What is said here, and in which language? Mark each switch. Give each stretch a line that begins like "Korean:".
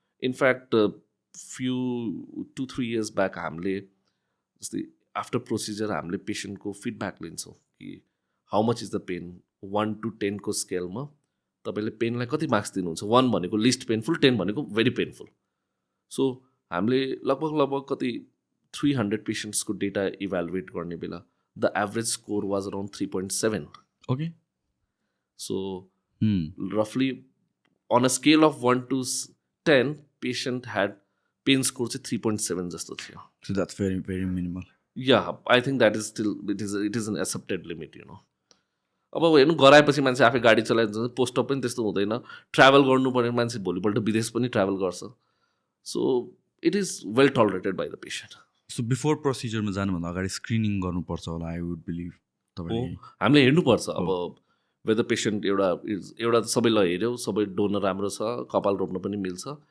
Nepali: In fact few 2-3 years back हामीले जस्तै after procedure हामीले पेसेन्टको फिडब्याक लिन्छौँ कि
English: How much is the pain.
Nepali: 1 to 10 को स्केलमा तपाईँले पेनलाई कति मार्क्स दिनुहुन्छ. 1 भनेको लिस्ट पेनफुल, 10 भनेको भेरी पेनफुल. सो हामीले लगभग कति 300 पेसेन्ट्सको डेटा इभ्यालुएट गर्ने बेला
English: The average score was around 3.7. Okay. So roughly on a scale of 1 to 10, patient had pain score
Nepali: चाहिँ 3.7 जस्तो थियो.
English: So that's very very minimal. Yeah, I think that is still it is an accepted limit, you know.
Nepali: अब हेर्नु गराएपछि मान्छे आफै गाडी चलाइन्छ, पोस्टअप पनि त्यस्तो हुँदैन, ट्राभल गर्नुपर्ने मान्छे भोलिपल्ट विदेश पनि ट्राभल गर्छ.
English: So it is well tolerated by the patient.
Nepali: So before प्रोसिजरमा जानुभन्दा अगाडि स्क्रिनिङ गर्नुपर्छ होला,
English: I would believe.
Nepali: तपाईँले हामीले हेर्नुपर्छ अब वेदर पेसेन्ट एउटा सबैलाई हेऱ्यौँ, सबै डोनर राम्रो छ, कपाल रोप्न पनि मिल्छ.